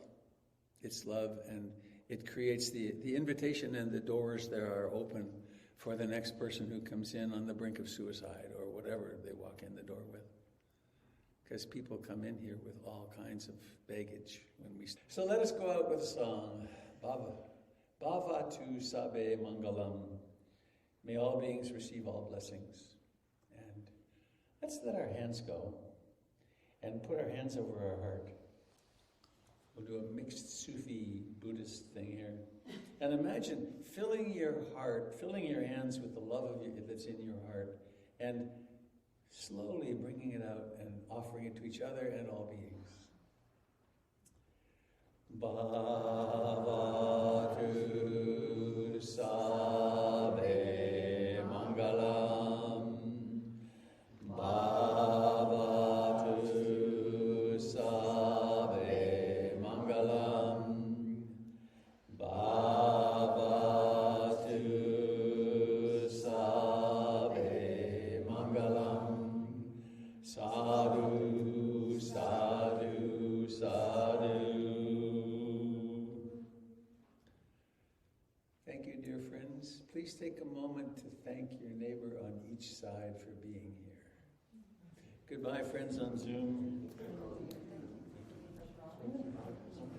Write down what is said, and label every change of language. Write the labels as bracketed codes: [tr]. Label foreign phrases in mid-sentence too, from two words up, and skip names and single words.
[en] It's love, and it creates the invitation, and the doors there are open for the next person who comes in on the brink of suicide or whatever they walk in the door with. Because people come in here with all kinds of baggage. So let us go out with a song. [pi] Bhava. Bhava tu sabe mangalam. [en] May all beings receive all blessings. And let's let our hands go and put our hands over our heart. We'll do a mixed Sufi Buddhist thing here. And imagine filling your heart, filling your hands with the love of you that's in your heart, and slowly bringing it out and offering it to each other and all beings. [pi] Bhavatu sabe mangalam. Bhavatu sabe mangalam. Bhavatu sabe mangalam. Sadhu, sadhu, sadhu. [en] Thank you, dear friends. Please take a moment to thank your neighbor on each side for being here. Goodbye, friends on Zoom.